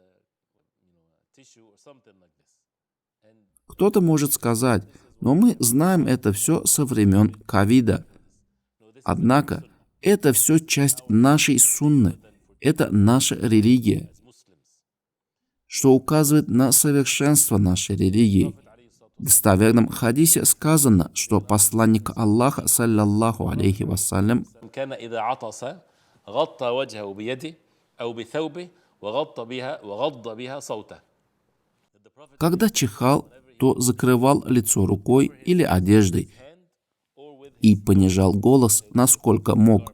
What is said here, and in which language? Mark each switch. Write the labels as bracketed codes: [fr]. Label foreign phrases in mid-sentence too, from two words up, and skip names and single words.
[ru] Кто-то может сказать: но мы знаем это все со времен ковида. Однако это все часть нашей сунны, это наша религия, что указывает на совершенство нашей религии. В достоверном хадисе сказано, что посланник Аллаха, [ar] صلى الله عليه وسلم, [ru] когда чихал, то закрывал лицо рукой или одеждой и понижал голос, насколько мог.